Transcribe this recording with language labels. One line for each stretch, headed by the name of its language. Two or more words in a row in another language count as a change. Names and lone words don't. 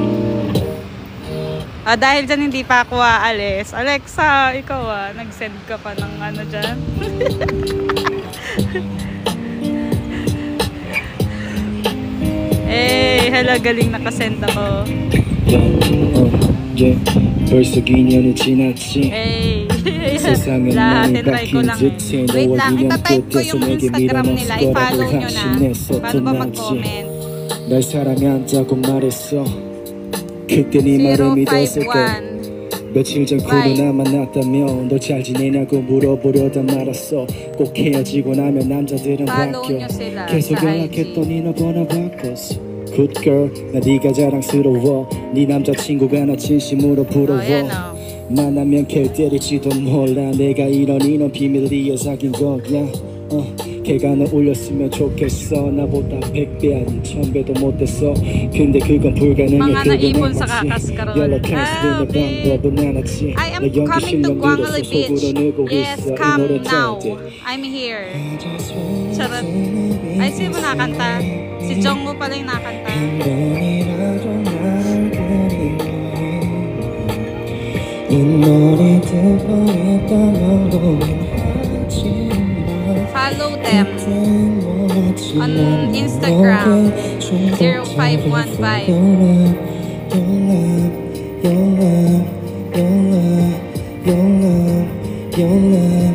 Filipino: Ah, dahil dyan hindi pa ako aalis. Alexa, ikaw nag-send ka pa ng ano dyan? Eh, hello, galing nakasend ako.
Korean: 벌써 2년이 지났지
Filipino: Hey,
Korean: 세상은
Filipino: lahat
Korean: 많이
Filipino: try ko
Korean: 바뀐
Filipino: lang.
Korean: 듯해
Filipino: Wait
Korean: 너와
Filipino: lang,
Korean: 2년
Filipino: itatype ko
Korean: 끝에서
Filipino: yung
Korean: 내게
Filipino: Instagram
Korean: 밀어넣을
Filipino: nila. I-follow
Korean: 거라고
Filipino: nyo na.
Korean: 확신했었던
Filipino: Paano ba
Korean: 나지
Filipino: mag-comment?
Korean: 날 사랑한다고 말했어 그때 네 말을 믿었을까 051 며칠 전 코로나 만났다며 너 잘 지내냐고 물어보려다 말았어 꼭 헤어지고 나면 남자들은
Filipino: Follow
Korean: 바뀌어
Filipino: nyo sila
Korean: 계속
Filipino: sa
Korean: 연락했더니 너 번호 바꿨어
English: Good girl
Korean: 나 네가 자랑스러워 네 남자친구가 나 진심으로 부러워
Filipino: yan
Korean: 만나면 걔 때릴지도 몰라 내가 이런 비밀리에 사귄 거야 걔가 너 올렸으면 좋겠어 나보다 100배 아닌 1000배도 못됐어 근데 그건 불가능해
Filipino: Mga naipon sa
Korean: 그건
Filipino: Kakaskaron.
Korean: 연락할 수 있는 방법은 하나지
English: I am
Korean: 너 연기
English: coming to
Korean: 실력
English: Guangali
Korean: 늘어서 속으로 늘고
English: Beach. Yes,
Korean: 있어 이
English: come
Korean: 노래
English: now.
Korean: 짤 때.
English: I'm here.
Filipino: Charot. Ay, sino nakanta? Si Jungwoo pala yung nakanta.
English: Follow them on Instagram 0515.